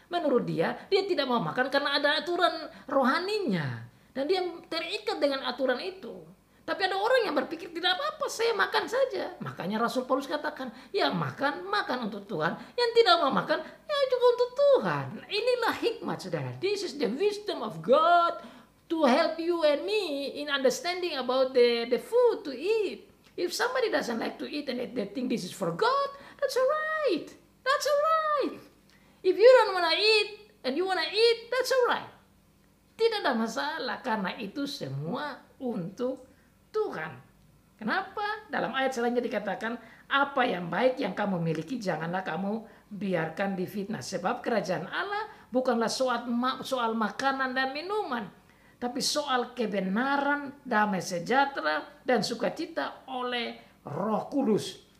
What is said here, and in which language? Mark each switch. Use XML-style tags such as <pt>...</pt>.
<id>Menurut dia tidak mau makan karena ada aturan rohaninya. Dan dia terikat dengan aturan itu. Tapi ada orang yang berpikir tidak apa-apa, saya makan saja. Makanya Rasul Paulus katakan, ya makan untuk Tuhan. Yang tidak mau makan, ya itu untuk Tuhan. Inilah hikmat, saudara.</id> <en>This is the wisdom of God to help you and me in understanding about the food to eat. If somebody doesn't like to eat and they think this is for God, that's alright. That's alright. If you don't wanna eat and you wanna eat, that's alright.</en> <id>Tidak ada masalah karena itu semua untuk Tuhan. Kenapa? Dalam ayat selanjutnya dikatakan, apa yang baik yang kamu miliki janganlah kamu biarkan difitnah. Sebab kerajaan Allah bukanlah soal makanan dan minuman, tapi soal kebenaran, damai sejahtera, dan sukacita oleh Roh Kudus.</id>